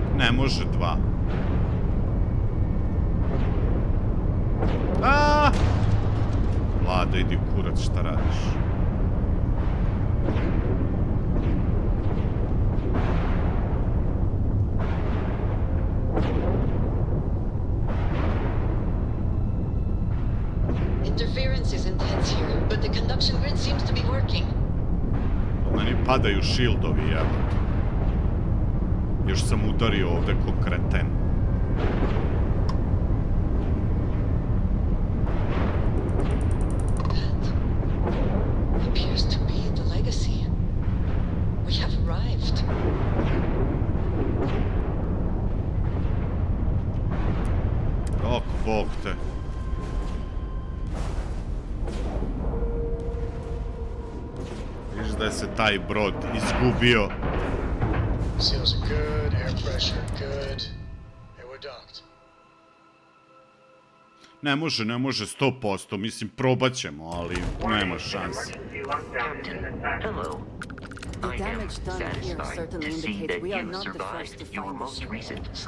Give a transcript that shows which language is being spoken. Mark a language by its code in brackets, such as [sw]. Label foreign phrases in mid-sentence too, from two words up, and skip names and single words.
[sr] Ne može 2. Aaaa! Vlada, idi u kurac, šta radiš? [en] Interference is intense here, but the conduction grid seems to be working. [sr] Meni padaju shieldovi, jebote. Još sam udario ovde ko kreten. [en] Appears to be the legacy. We have arrived. [sr] Ok, bog te. Viš da je se taj brod izgubio. [en] Seals are good, air pressure good. Hey, we're docked. [sr] Ne može 100%, mislim probat ćemo, ali nema šanse. [en] Hello. The damage done here certainly indicates we are not the first to find the ship.